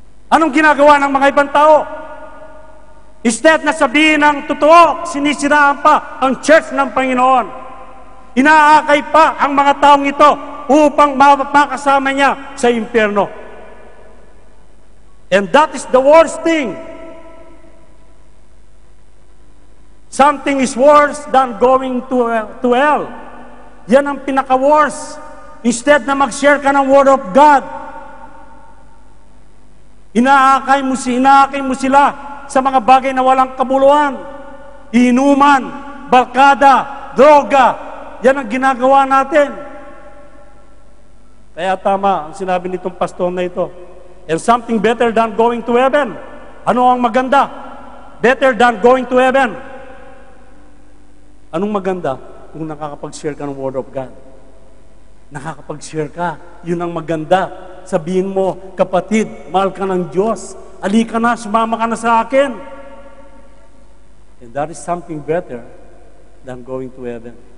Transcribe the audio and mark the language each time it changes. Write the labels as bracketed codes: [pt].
[tl] Anong ginagawa ng mga ibang tao? Instead na sabihin ng totoo, sinisiraan pa ang church ng Panginoon. Inaakay pa ang mga taong ito upang makasama niya sa impyerno. [en] And that is the worst thing. Something is worse than going to hell. [tl] Yan ang pinaka-worst. Instead na mag-share ka ng Word of God, inaakay mo sila sa mga bagay na walang kabuluhan. Inuman, barkada, droga. Yan ang ginagawa natin. Kaya tama ang sinabi nitong pastor na ito. [en] And something better than going to heaven. [tl] Ano ang maganda? [en] Better than going to heaven. [tl] Anong maganda? Kung nakakapag-share ka ng Word of God. Nakakapag-share ka. Yun ang maganda. Sabihin mo, kapatid, mahal ka ng Diyos. Alika na, sumama ka na sa akin. [en] And that is something better than going to heaven.